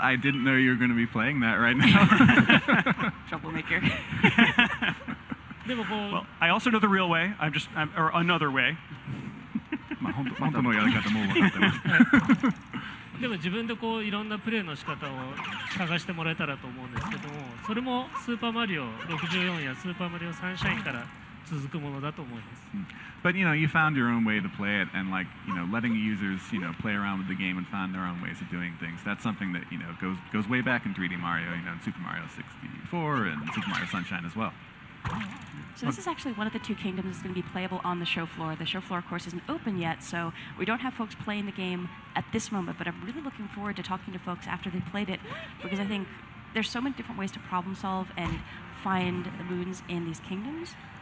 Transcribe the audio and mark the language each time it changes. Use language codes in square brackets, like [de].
[en] I didn't know you were going to be playing that right now. Troublemaker. [ja] でもこう、 [en] Well, I also know the real way. Or another way. [ja] 本当のやり方も分かってます。でも自分でこういろんなプレイの仕方を探してもらえたらと思うんですけども、それもスーパーマリオ64やスーパーマリオサンシャインから続くものだと思います。 [en] But you found your own way to play it, and letting users play around with the game and find their own ways of doing things. That's something that goes way back in 3D Mario, in Super Mario 64 and Super Mario Sunshine as well. So this is actually one of the two kingdoms that's going to be playable on the show floor. The show floor, of course, isn't open yet, so we don't have folks playing the game at this moment, but I'm really looking forward to talking to folks after they've played it, because I think there's so many different ways to problem solve and find the moons in these kingdoms.